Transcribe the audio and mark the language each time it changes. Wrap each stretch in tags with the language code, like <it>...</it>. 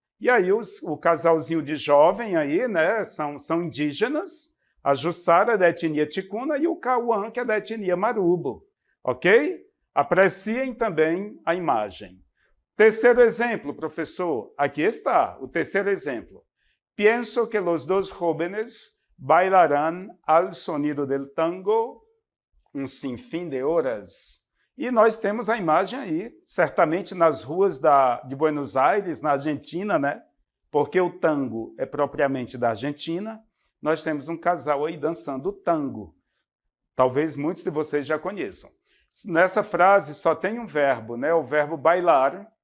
<pt>E aí o casalzinho de jovem aí, né, são indígenas, a Jussara é da etnia Ticuna e o Cauã, que é da etnia Marubo. Ok? Apreciem também a imagem. Terceiro exemplo, professor. Aqui está o terceiro exemplo.</pt> <es>Pienso que los dos jóvenes bailarán al sonido del tango</es> <pt>um sinfim de horas. E nós temos a imagem aí, certamente nas ruas de Buenos Aires, na Argentina, né? Porque o tango é propriamente da Argentina. Nós temos um casal aí dançando tango. Talvez muitos de vocês já conheçam. Nessa frase só tem um verbo, né? O verbo bailar.</pt>